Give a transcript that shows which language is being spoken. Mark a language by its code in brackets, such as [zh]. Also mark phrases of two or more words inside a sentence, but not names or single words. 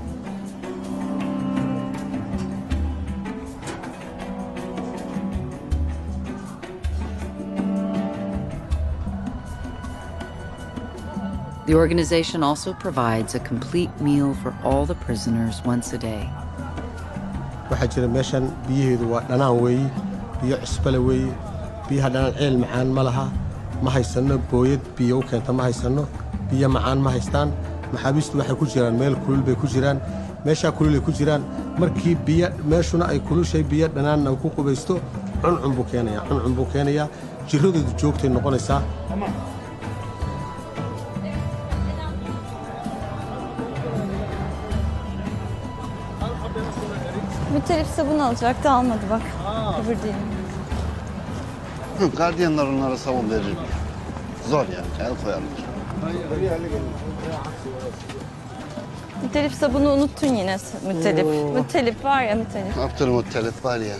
[en] The organization also provides a complete meal for all the prisoners once a day. [so] waxaa jira meeshan biyaheedu waa dhanaan weeye biyo cusbale weeye biyaha dhanaan ceel macaan ma laha ma haysanno booyad biyo u keenta ma haysanno biyo macaan ma haystaan maxaabiistu waxay ku jiraan meel kulul bay ku jiraan meeshaa kulul ay ku jiraan markii biyo meeshuna ay kulushay biyo dhanaanna ku qubaysto cuncun buu keenayaa jirradoodu joogtay noqonaysaa. [tr] Mütelif sabun alacaktı almadı bak. Kıvır değil. Gardiyanlar onlara sabun verir. Zor yani, el koyarlar. Müttelifse bunu unuttun yine müttelif. Müttelif var ya müttelif. Ne yaptın müttelif var ya?